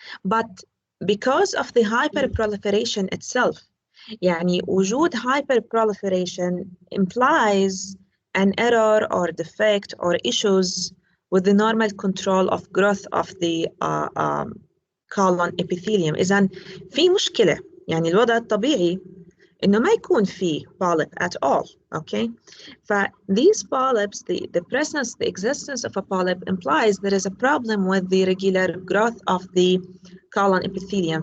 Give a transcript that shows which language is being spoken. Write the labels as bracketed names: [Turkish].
[English] But because of the hyperproliferation itself, [Arabic] يعني وجود [English] hyperproliferation implies an error or defect or issues with the normal control of growth of the colon epithelium. [Arabic] إذن في مشكلة. يعني الوضع الطبيعي إنه ما يكون فيه [English] polyp at all. Okay. These polyps, the existence of a polyp implies there is a problem with the regular growth of the colon epithelium.